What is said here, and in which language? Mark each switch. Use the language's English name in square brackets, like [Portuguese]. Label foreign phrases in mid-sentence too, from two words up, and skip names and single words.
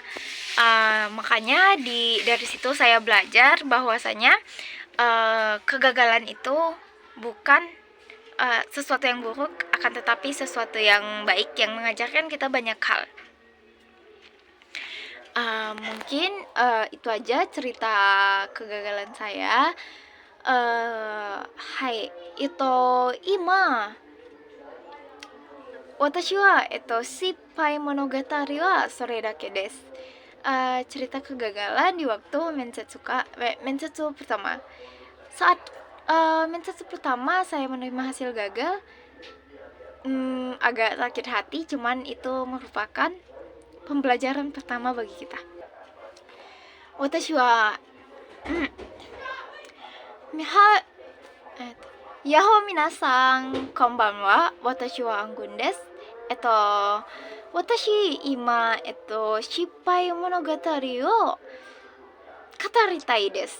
[Indonesian] Makanya dari situ saya belajar bahwasanya kegagalan itu bukan sesuatu yang buruk, akan tetapi sesuatu yang baik yang mengajarkan kita banyak hal. Mungkin itu aja cerita kegagalan saya. [Japanese] はい、itu 今私は失敗物語はそれだけです. [Indonesian] Cerita kegagalan di waktu mensetsu pertama. Saat mensetsu pertama saya menerima hasil gagal, agak sakit hati, cuman itu merupakan pembelajaran pertama bagi kita. [Japanese] 私は Yaho 皆さん、こんばんは. 私は Anggun です。私今失敗物語を語りたいです.